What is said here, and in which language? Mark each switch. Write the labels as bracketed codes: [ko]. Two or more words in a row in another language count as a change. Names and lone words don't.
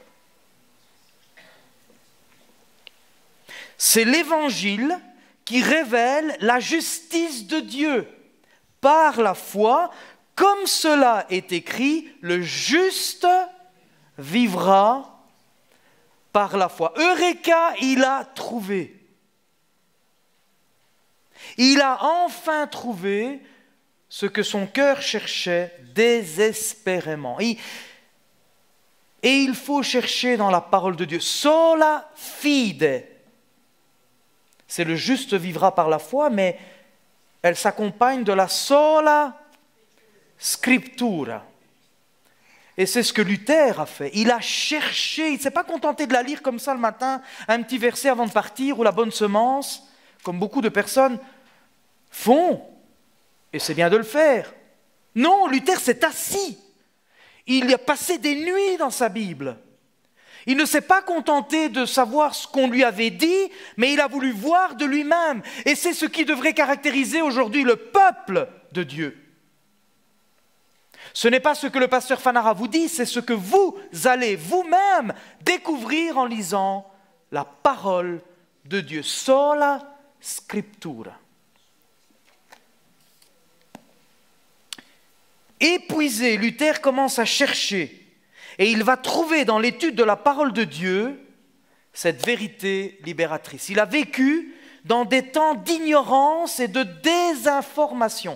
[fr] C'est l'Évangile qui révèle la justice de Dieu par la foi, comme cela est écrit, le juste vivra par la foi. Eureka, il a trouvé. Il a enfin trouvé ce que son cœur cherchait désespérément. Et il faut chercher dans la parole de Dieu. [la] Sola fide. [fr] C'est le juste vivra par la foi, mais elle s'accompagne de la [la] sola scriptura. [fr] Et c'est ce que Luther a fait. Il a cherché, il ne s'est pas contenté de la lire comme ça le matin, un petit verset avant de partir, ou la bonne semence, comme beaucoup de personnes font. Et c'est bien de le faire. Non, Luther s'est assis. Il a passé des nuits dans sa Bible. Il ne s'est pas contenté de savoir ce qu'on lui avait dit, mais il a voulu voir de lui-même. Et c'est ce qui devrait caractériser aujourd'hui le peuple de Dieu. Ce n'est pas ce que le pasteur Fanara vous dit, c'est ce que vous allez vous-même découvrir en lisant la parole de Dieu. [la] Sola scriptura. [fr] Épuisé, Luther commence à chercher et il va trouver dans l'étude de la parole de Dieu cette vérité libératrice. Il a vécu dans des temps d'ignorance et de désinformation.